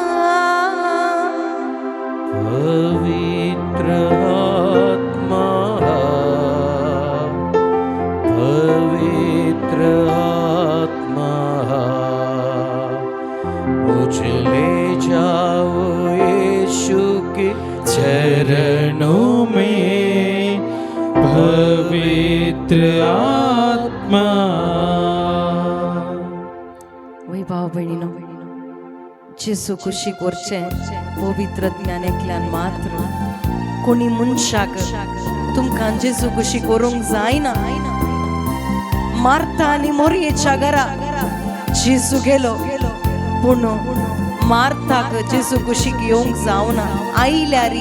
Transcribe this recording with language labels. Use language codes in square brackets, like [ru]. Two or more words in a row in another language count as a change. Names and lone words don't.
[hi] पवित्र आत्मा पवित्र आत्मा मुझे ले जाओ यीशु के चरणों में पवित्र आत्मा [kok] वै भाव भयणीनो जेसू कुशीक वरचे पवित्र ज्ञान एकल्यान मात्र कोणी मनशाक तुमकां जेसू कुशीक व्हरूंक जायना मार्था आनी मोरयेच्या घरा जेसू गेलो पूण मार्थाक जेसू कुशीक येवंक जावना आयल्यारी